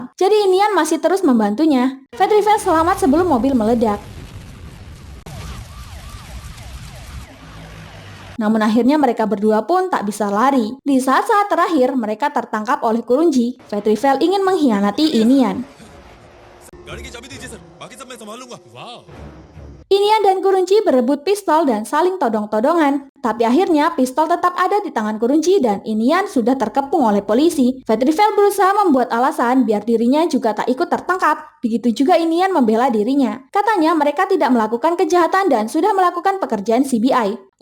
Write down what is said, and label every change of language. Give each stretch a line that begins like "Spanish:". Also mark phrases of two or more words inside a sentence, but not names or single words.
Indonesian: Jadi Inian masih terus membantunya. Vetrivel selamat sebelum mobil meledak. Namun akhirnya mereka berdua pun tak bisa lari. Di saat-saat terakhir, mereka tertangkap oleh Kurunci. Vetrivel ingin mengkhianati Inian.
Hindi: गाड़ी की चाबी दीजिए सर बाकी सब मैं संभालूंगा वाह
Indonesian: Inian dan Kurunci berebut pistol dan saling todong-todongan. Tapi akhirnya pistol tetap ada di tangan Kurunci dan Inian sudah terkepung oleh polisi. Vetrivel berusaha membuat alasan biar dirinya juga tak ikut tertangkap. Begitu juga Inian membela dirinya. Katanya mereka tidak melakukan kejahatan dan sudah melakukan pekerjaan CBI.